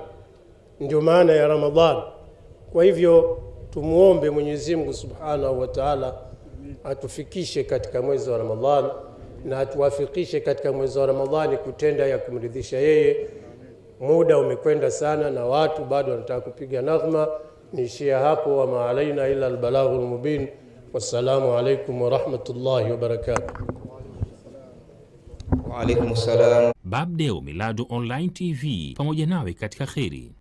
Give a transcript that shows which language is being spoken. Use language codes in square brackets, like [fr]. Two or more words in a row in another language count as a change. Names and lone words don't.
[sw] Ndio maana ya Ramadhani. Kwa hivyo tumuombe Mwenyezi Mungu [ar] سبحانه وتعالى [sw] atufikishe katika mwezi wa Ramadhani, na atuwafikishe katika mwezi wa Ramadhani kutenda ya kumridhisha yeye. Muda umekwenda sana na watu bado wanataka kupiga naghma. Niishia hapo, [ar] وما علينا إلا البلاغ المبين. والسلام عليكم ورحمة الله وبركاته. وعليكم السلام. [sw] Babdeo Miladu Online TV, pamoja nawe katika kheri.